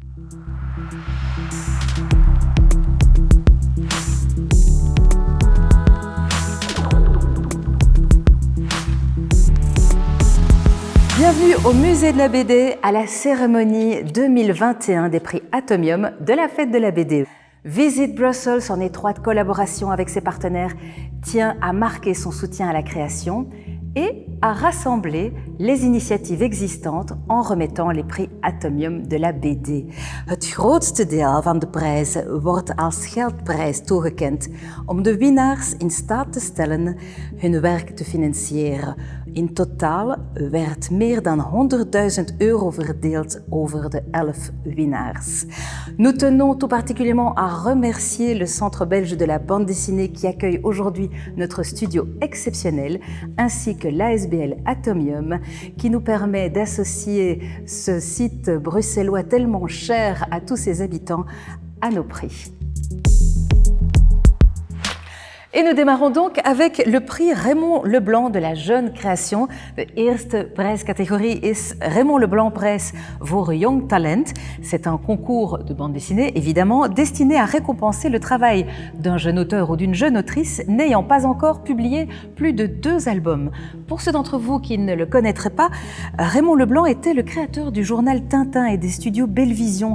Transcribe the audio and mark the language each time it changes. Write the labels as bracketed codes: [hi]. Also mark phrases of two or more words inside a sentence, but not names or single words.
[fr] Bienvenue au Musée de la BD, à la cérémonie 2021 des prix Atomium de la Fête de la BD. Visit Brussels, en étroite collaboration avec ses partenaires, tient à marquer son soutien à la création et à rassembler les initiatives existantes en remettant les prix Atomium de la BD. [nl] Het grootste deel van de prijs wordt als geldprijs toegekend om de winnaars in staat te stellen hun werk te financieren. In totaal werd meer dan 100.000 euro verdeeld over de 11 winnaars. [fr] Nous tenons tout particulièrement à remercier le Centre belge de la bande dessinée qui accueille aujourd'hui notre studio exceptionnel, ainsi que l'ASBL Atomium qui nous permet d'associer ce site bruxellois tellement cher à tous ses habitants à nos prix. Et nous démarrons donc avec le prix Raymond Leblanc de la jeune création. [nl] De eerste prijscategorie is Raymond Leblanc Prijs voor Jong Talent. [fr] C'est un concours de bande dessinée, évidemment, destiné à récompenser le travail d'un jeune auteur ou d'une jeune autrice n'ayant pas encore publié plus de 2 albums. Pour ceux d'entre vous qui ne le connaîtraient pas, Raymond Leblanc était le créateur du journal Tintin et des studios Bellevision.